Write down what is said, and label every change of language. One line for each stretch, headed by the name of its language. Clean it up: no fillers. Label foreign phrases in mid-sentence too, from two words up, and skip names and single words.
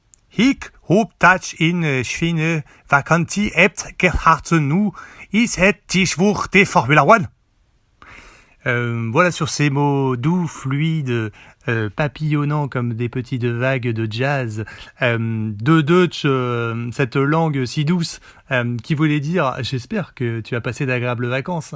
Dutch: Ik hoop dat in Chine vakantie hebt gehad nu is het tijdwoord de Formule 1.
French: Voilà sur ces mots doux, fluides, papillonnants comme des petites vagues de jazz, de Deutsch, cette langue si douce, qui voulait dire « J'espère que tu as passé d'agréables vacances ».